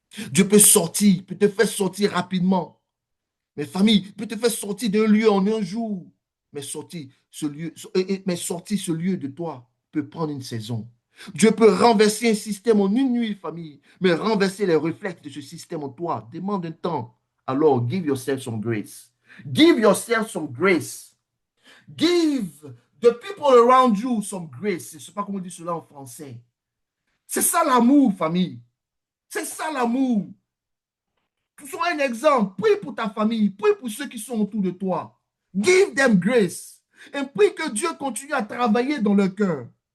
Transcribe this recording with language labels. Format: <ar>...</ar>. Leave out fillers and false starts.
<fr>Dieu peut sortir, peut te faire sortir rapidement. Mes familles, peut te faire sortir d'un lieu en un jour. Mais sortir ce lieu de toi peut prendre une saison. Dieu peut renverser un système en une nuit, famille, mais renverser les réflexes de ce système en toi demande un temps.</fr> <en>Alors, give yourself some grace. Give yourself some grace. Give the people around you some grace.</en> <fr>Je ne sais pas comment on dit cela en français. C'est ça l'amour, famille. C'est ça l'amour. Sois un exemple. Prie pour ta famille. Prie pour ceux qui sont autour de toi.</fr> <en>Give them grace.</en> <fr>Et prie que Dieu continue à travailler dans leur cœur.</fr>